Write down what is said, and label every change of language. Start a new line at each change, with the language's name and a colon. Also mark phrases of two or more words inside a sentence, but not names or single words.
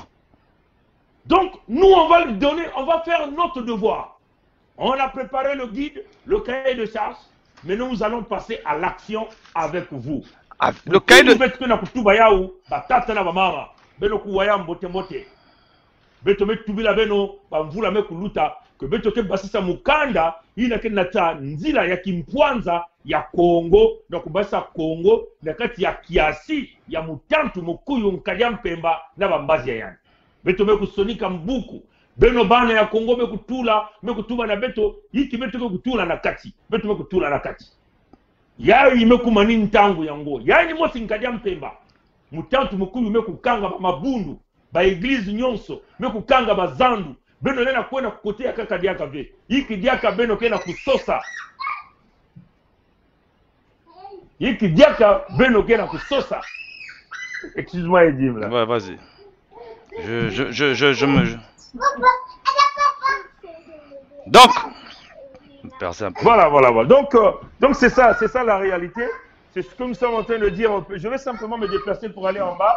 French: Donc nous on va lui donner, on va faire notre devoir. On a préparé le guide, le cahier de charge, mais nous allons passer à l'action avec vous. Le cahier de...
Kongo: que betoke basisa mukanda ina ke nata nzila ya kimpwanza ya Kongo na kubasa Kongo na kati ya kiasi ya mutantu mukuyu nkalia mpemba na bambazi ya yani beto me kusonika mbuku beno bana ya Kongo me kutuma na beto yiki beto me kutula na kati beto me kutula na kati ya imekumani ntangu yango yani mosi nkalia mpemba mutantu mukuyu me kukanga ba mabundu ba eglise nyonso me kukanga ba zandu beno nena kwenda kukotea kaka diaka ve hiki diaka beno kena kusosa hiki diaka beno kena kusosa.
French: Excuse-moi Edim là. Ouais, vas-y. Je me... Donc, personne. Voilà. Donc c'est ça la réalité. C'est ce que nous sommes en train de dire. Je vais simplement me déplacer pour aller en bas.